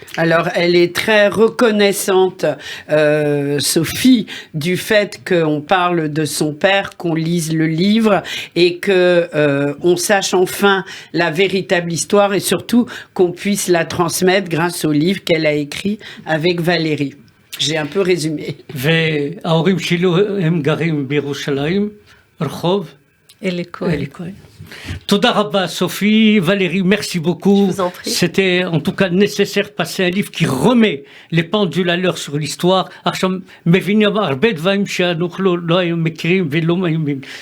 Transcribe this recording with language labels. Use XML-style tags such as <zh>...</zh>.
<fr>Alors, elle est très reconnaissante, Sophie, du fait qu'on parle de son père, qu'on lise le livre et que on sache enfin la véritable histoire et surtout qu'on puisse la transmettre grâce au livre qu'elle a écrit avec Valérie. J'ai un peu résumé.</fr> <he>וההורים שלו הם גרים בירושלים, רחוב אלי כהן. אלי כהן. תודה רבה, סופי.</he> <fr>Valérie, merci beaucoup. Je vous en prie. C'était en tout cas nécessaire de passer un livre qui remet les pendules à l'heure sur l'histoire.</fr> <he>עכשיו מבינים הרבה דברים שאנחנו לא היינו מכירים ולא מאמינים.</he>